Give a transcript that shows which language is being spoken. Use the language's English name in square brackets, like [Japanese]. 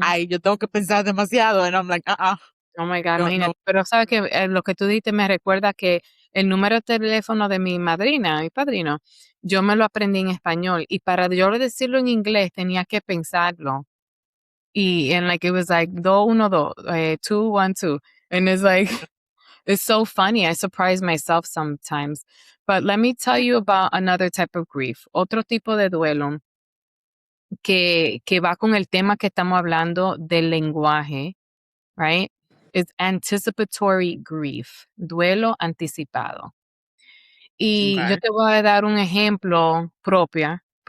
[Spanish] ay, yo tengo que pensar demasiado. [English] And I'm like, Oh my God, [Spanish] no, no. imagínate. Pero sabes que lo que tú dijiste me recuerda que el número de teléfono de mi madrina, mi padrino, yo me lo aprendí en español y para yo decirlo en inglés tenía que pensarlo. [English] Y and like it was like 212, 212. And it's like it's so funny. I surprise myself sometimes. But let me tell you about another type of grief. [Spanish] Otro tipo de duelo que va con el tema que estamos hablando del lenguaje, right? [English] It's anticipatory grief, [Spanish] duelo anticipado. Y yo te voy a dar un ejemplo propia.